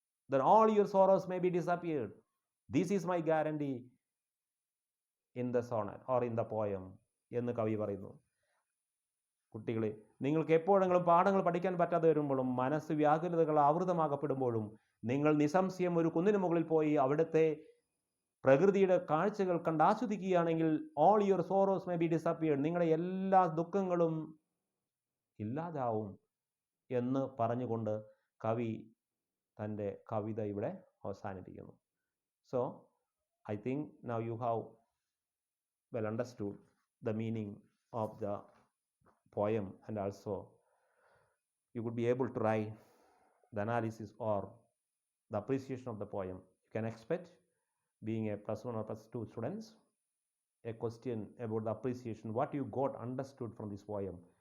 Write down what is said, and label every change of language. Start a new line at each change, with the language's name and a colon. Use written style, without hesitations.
English: Then all your sorrows may be disappeared. This is my guarantee in the sonnet or in the poem
Malayalam: എന്ന് കവി പറയുന്നു. കുട്ടികളെ, നിങ്ങൾക്ക് എപ്പോഴെങ്കിലും പാഠങ്ങൾ പഠിക്കാൻ പറ്റാതെ വരുമ്പോഴും മനസ്സ് വ്യാകുലതകൾ ആവൃതമാകപ്പെടുമ്പോഴും നിങ്ങൾ നിസ്സംശയം ഒരു കുന്നിന് മുകളിൽ പോയി അവിടുത്തെ പ്രകൃതിയുടെ കാഴ്ചകൾ കണ്ട് ആസ്വദിക്കുകയാണെങ്കിൽ
English: all your sorrows may be disappeared,
Malayalam: നിങ്ങളുടെ എല്ലാ ദുഃഖങ്ങളും ഇല്ലാതാവും എന്ന് പറഞ്ഞുകൊണ്ട് കവി തൻ്റെ കവിത ഇവിടെ അവസാനിപ്പിക്കുന്നു.
English: So I think now you have well understood the meaning of the poem, and also you could be able to write the analysis or the appreciation of the poem. You can expect, being a +1 or +2 students, a question about the appreciation, what you got understood from this poem.